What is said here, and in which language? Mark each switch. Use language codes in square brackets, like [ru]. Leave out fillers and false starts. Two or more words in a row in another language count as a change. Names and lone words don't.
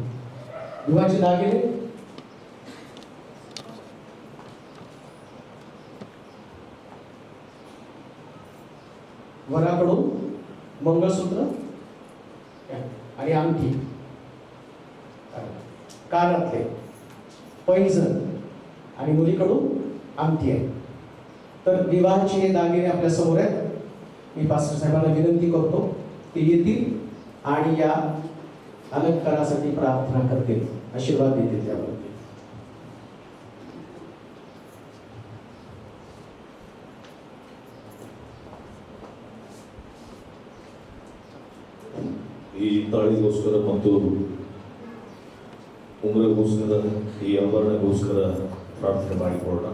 [mr] विवाहाचे दागिने वराकडून मंगळसूत्र आणि अंगठी कानातले पैंजण आणि मुलीकडून अंगठी आहे. तर विवाहाचे हे दागिने आपल्या समोर आहेत. मी पास्टर साहेबांना विनंती करतो ते येतील आणि या अलंकारासाठी प्रार्थना करतील, आशीर्वाद देतील त्यावर. [kn] ಈ ತಾಳಿಗೋಸ್ಕರ ಮತ್ತು ಉಂಗುರಗೋಸ್ಕರ ಈ ಆಭರಣಗೋಸ್ಕರ ಪ್ರಾರ್ಥನೆ ಮಾಡಿಕೊಳ್ಳೋಣ.